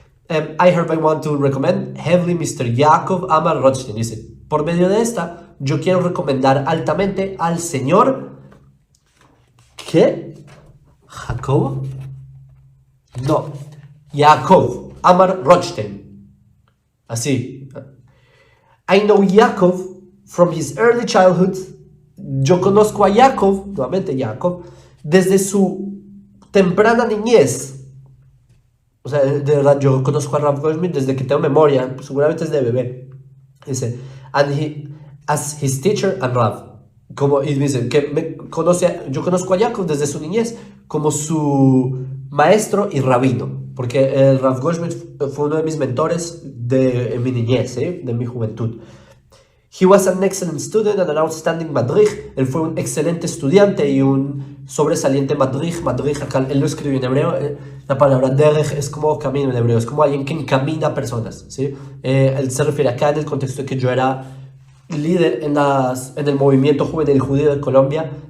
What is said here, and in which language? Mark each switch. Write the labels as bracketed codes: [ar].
[en] I hereby want to recommend heavily Mr. Yaakov Amar Rothstein. [es] Dice, por medio de esta, yo quiero recomendar altamente al señor... ¿Qué? ¿Jacobo? No. Yaakov Amar Rothstein. Así. [en] I know Yaakov from his early childhood. [es] Yo conozco a Yaakov, nuevamente Yaakov, desde su temprana niñez. O sea, de verdad, yo conozco a Rav Goldschmidt desde que tengo memoria, seguramente es de bebé. [en] Dice, as his teacher and Rav. [es] Y dice que yo conozco a Yaakov desde su niñez como su maestro y rabino, porque Rav Goldschmidt fue uno de mis mentores en mi niñez, de mi juventud. [en] He was an excellent student and an outstanding madrich. [es] Él fue un excelente estudiante y un sobresaliente madrich. Madrich, acá él lo escribió en hebreo. La palabra derech es como camino en hebreo, es como alguien que encamina a personas, ¿sí? Él se refiere acá en el contexto de que yo era líder en el movimiento juvenil judío de Colombia.